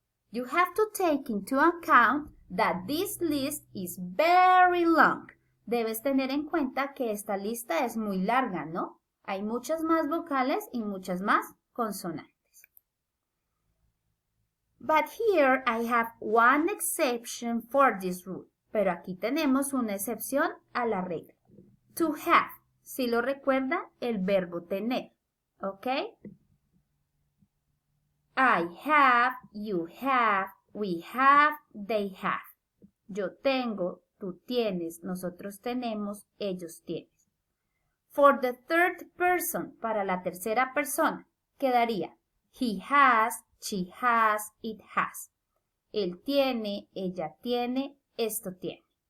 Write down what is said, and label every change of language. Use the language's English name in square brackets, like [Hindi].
[English] You have to take into account that this list is very long. [Spanish] Debes tener en cuenta que esta lista es muy larga, ¿no? Hay muchas más vocales y muchas más consonantes. [English] But here I have one exception for this rule. [Spanish] Pero aquí tenemos una excepción a la regla. [English] To have. [Spanish] Si lo recuerda, el verbo tener. ¿Ok? [English] I have, you have, we have, they have. [Spanish] Yo tengo, tú tienes, nosotros tenemos, ellos tienen. [English] For the third person, [Spanish] para la tercera persona, quedaría [English] he has, she has, it has. [Spanish] Él tiene, ella tiene, esto tiene.